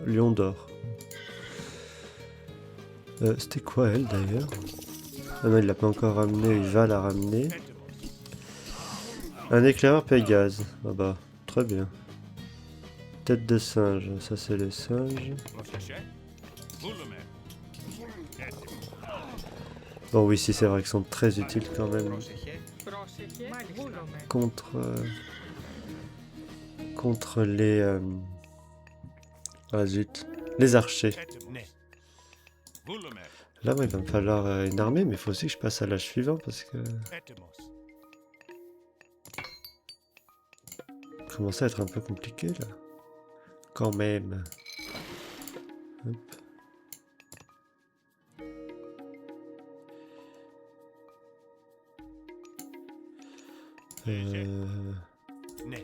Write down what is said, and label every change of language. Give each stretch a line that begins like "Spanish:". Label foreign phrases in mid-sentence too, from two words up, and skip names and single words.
French: Lion d'or. C'était quoi elle d'ailleurs? Ah non, il l'a pas encore ramené, il va la ramener.
Greek: Etemos.
French: Un éclaireur Pégase. Ah bah, très bien. Tête de singe, ça c'est les singes.
Greek: Πρόσεχε. Βούλομαι. Έτοιμος.
French: Bon oui, si c'est vrai qu'ils sont très utiles quand même
Greek: Πρόσεχε. Πρόσεχε. Βούλομαι.
French: contre les ah zut, les archers.
Greek: Έτοιμος. Ναι. Βούλομαι.
French: Là, moi, il va me falloir une armée, mais il faut aussi que je passe à l'âge suivant parce que
Greek: Έτοιμος.
French: ça commence à être un peu compliqué là. Quand même. Hop.
Greek: Ναι.